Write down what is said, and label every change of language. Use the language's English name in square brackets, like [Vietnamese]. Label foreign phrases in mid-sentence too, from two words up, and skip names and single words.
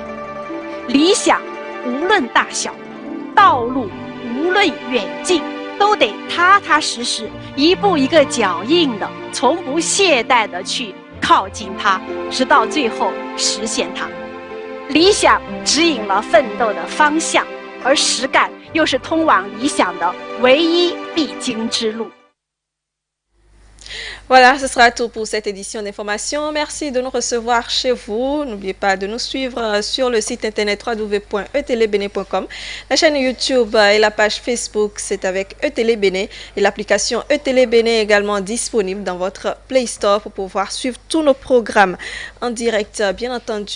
[Chinese] 理想无论大小，道路无论远近，都得踏踏实实、一步一个脚印的，从不懈怠的去靠近它，直到最后实现它。理想指引了奋斗的方向，而实干又是通往理想的唯一必经之路。 [French] Voilà, ce sera tout pour cette édition d'information. Merci de nous recevoir chez vous. N'oubliez pas de nous suivre sur le site internet www.etelebene.com. La chaîne YouTube et la page Facebook, c'est avec Etelebene. Et l'application Etelebene est également disponible dans votre Play Store pour pouvoir suivre tous nos programmes en direct, bien entendu.